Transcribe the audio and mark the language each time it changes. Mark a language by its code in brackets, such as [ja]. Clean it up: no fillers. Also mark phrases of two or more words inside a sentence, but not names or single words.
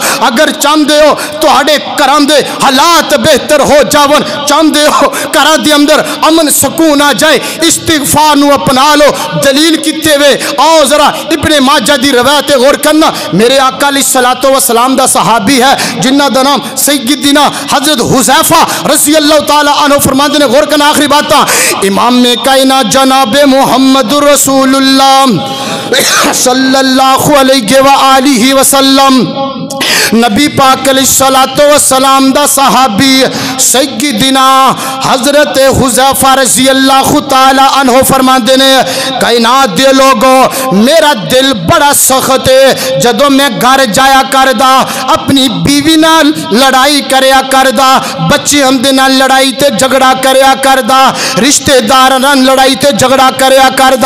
[pa] اگر چاہتے ہو تہاڈے گھراں دے حالات بہتر ہو جاون، چاہتے ہو گھراں دے اندر امن سکون آ جائے، استغفار نوں اپنا لو. دلیل کتے وے آؤ ذرا ابن ماجہ دی روایت غور کرنا. میرے آقا [ar] عليه الصلاة والسلام [pa] دا صحابی ہے جنہاں دا نام سیدنا حضرت حذیفہ [ar] رضي الله تعالى عنه [pa] فرماتے نے، غور کرنا آخری بات. امام کائنات جناب [ar] محمد رسول الله صلى الله عليه و آله وسلم [pa] نبی پاک [ar] عليه الصلاة والسلام [pa] دا صحابی سیدنا حضرت حذیفہ [ar] رضي الله تعالى عنه [pa] فرماتے نے، کائنات دے لوگوں میرا دل بڑا سخت ہے، جدوں میں گھر جایا کردا اپنی بیوی نال لڑائی کریا کردا، بچوں دے نال لڑائی تے جھگڑا کریا کردا، رشتہداراں نال لڑائی تے جھگڑا کریا کردا.